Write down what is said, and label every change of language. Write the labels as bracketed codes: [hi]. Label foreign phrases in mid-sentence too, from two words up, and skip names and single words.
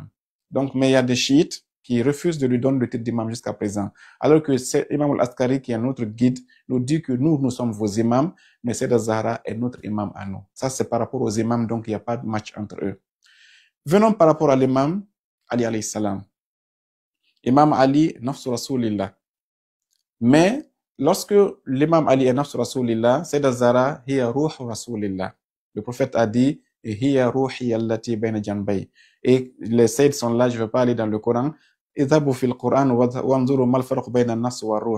[fr] Donc, mais il y a des chiites qui refusent de lui donner le titre d'imam jusqu'à présent. Alors que c'est Imam al-Askari, qui est notre guide, nous dit que nous sommes vos imams, mais Sayyidah Zahra est notre imam à nous. Ça, c'est par rapport aux imams, donc il n'y a pas de match entre eux. Venons par rapport à l'imam Ali [ar] عليه السلام. [fr] Imam Ali, [ar] نفس رسول الله. [fr] Mais, lorsque l'imam Ali est [ar] نفس رسول الله, [fr] Sayyidah Zahra, [ar] هي روح رسول الله. [fr] Le prophète a dit, [ar] هي روحي التي بين جنبي. [fr] Et les saints sont là, je ne vais pas aller dans le Coran. [ar] اذهبوا في القرآن وانظروا ما الفرق بين النفس والروح.